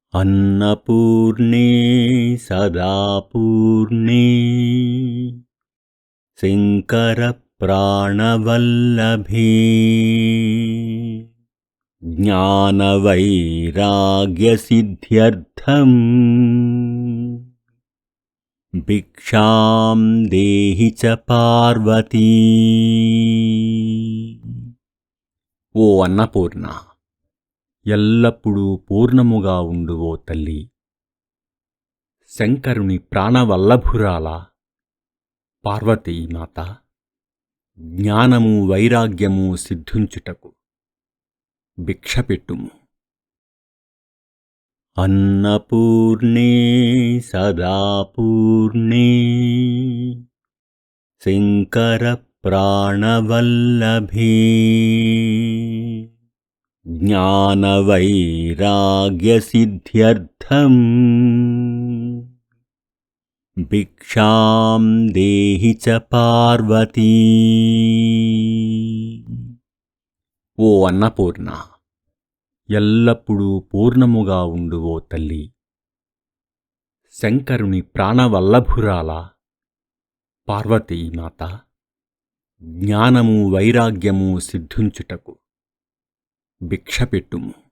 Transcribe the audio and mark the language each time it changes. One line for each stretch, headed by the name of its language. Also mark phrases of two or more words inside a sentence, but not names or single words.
Sanskrit: अन्नपूर्णे सदा पूर्णे शङ्करप्राणवल्लभे ज्ञानवैराग्यसिद्ध्यर्थम् భిక్షాం దేహి చ పార్వతీ.
Telugu: ఓ అన్నపూర్ణ, ఎల్లప్పుడూ పూర్ణముగా ఉండు ఓ తల్లి. శంకరుని ప్రాణవల్లభురాల పార్వతీమాత, జ్ఞానము వైరాగ్యము సిద్ధించుటకు భిక్షపెట్టుము.
Sanskrit: अन्नपूर्णे सदा पूर्णे शङ्करप्राणवल्लभे ज्ञानवैराग्यसिद्ध्यर्थम् భిక్షాం దేహి చ పార్వతీ.
Telugu: ఓ అన్నపూర్ణ, ఎల్లప్పుడూ పూర్ణముగా ఉండు ఓ తల్లి. శంకరుని ప్రాణవల్లభురాల పార్వతీమాత, జ్ఞానము వైరాగ్యము సిద్ధించుటకు భిక్షపెట్టుము.